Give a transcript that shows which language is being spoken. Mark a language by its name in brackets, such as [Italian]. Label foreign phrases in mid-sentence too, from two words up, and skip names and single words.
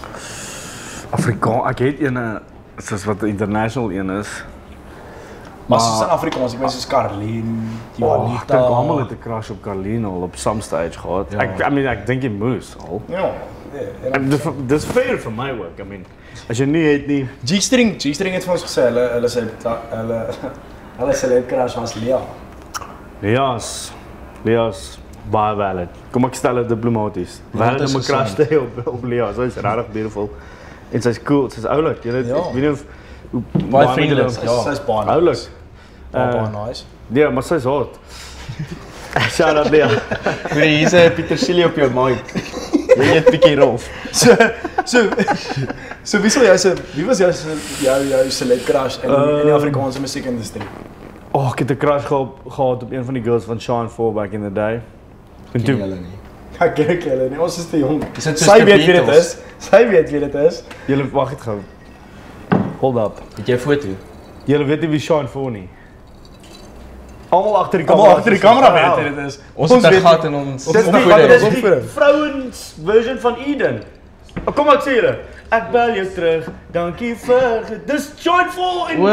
[Afrikaans] Ek het een soos wat 'n international een is. Maar soos in Afrikaans, ek meen soos Carlien, Ek Juanita. dink almal het 'n crush op Carlien al op [English] some stage [Afrikaans] gehad. Ja. Ek dink jy moes al. Ja. En dis fair vir my work. [English] I mean, [Afrikaans] as jy nie het nie. G-string het vir ons gesê hulle [English] celeb crush [Afrikaans] was Lea. Leas baie valid. Kom ek stel dit diplomaties. Valid om 'n crush te hê op Lea. Sy's regtig beautiful. En sy's cool, sy's oulik. Jy weet, Ja. ek weet nie of Baie vriendelik. Ja. Sy's baie nice. oulik. Baie nice. Ja, maar sy's hot. [English] Shout out [Afrikaans] Lea. Hier's 'n petersilie op jou mic. Jy eet bietjie rof. So wie was jou [English] celeb crush [Afrikaans] in die Afrikaanse musiekindustrie? Oh, ek het 'n crush gehad op een van die girls van Sean 4 [English] back in the day. [Afrikaans] En toe Ek ken hulle nie, ons is te jong. Is dit soos Sy die weet wie dit Beatles? is. Sy weet wie dit is. julle wag net gou. [English] Hold up. [Afrikaans] Het jy 'n foto? Julle weet nie wie Sean 4 nie. Almal agter die Kom kamera. agter die kamera weet wie dit is. Ons het 'n weet gat in ons. Dis Ons die, gaan dis dit die opvoer. vrouens version van Eden. Kom ek sê julle, ek bel jou terug. Dankie vir dis Sean 4 en